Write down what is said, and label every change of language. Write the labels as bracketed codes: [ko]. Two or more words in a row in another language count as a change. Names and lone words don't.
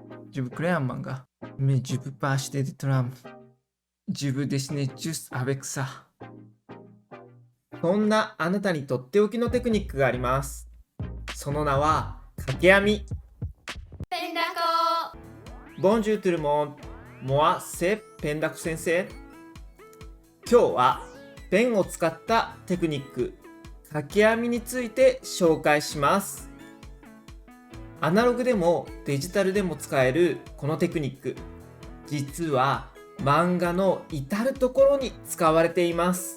[fr] Je veux créer un manga, mais je peux pas acheter des trames. Je veux dessiner juste avec ça. [ja] そんなあなたにとっておきのテクニックがあります。その名は掛け編み。ペンダコ。 [fr] Bonjour tout le monde. Moi c'est ペンダコ先生。 [ja] 今日はペンを使ったテクニック、掛け編みについて紹介します。アナログでもデジタルでも使えるこのテクニック、実は漫画の至るところに使われています。